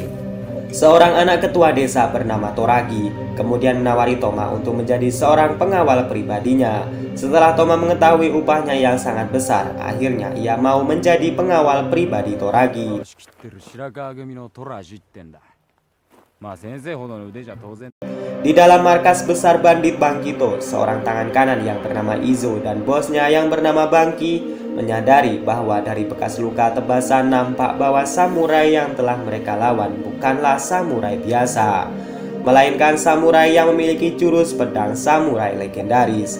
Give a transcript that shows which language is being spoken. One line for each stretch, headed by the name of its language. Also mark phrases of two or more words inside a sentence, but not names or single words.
Indonesian: Seorang anak ketua desa bernama Toragi kemudian menawari Toma untuk menjadi seorang pengawal pribadinya. Setelah Toma mengetahui upahnya yang sangat besar, akhirnya ia mau menjadi pengawal pribadi Toragi.
Japanese: 先生ほどの腕じゃ当然
Indonesian: Di dalam markas besar bandit Bangkito, seorang tangan kanan yang bernama Izo dan bosnya yang bernama Bangki menyadari bahwa dari bekas luka tebasan nampak bahwa samurai yang telah mereka lawan bukanlah samurai biasa, melainkan samurai yang memiliki jurus pedang samurai legendaris.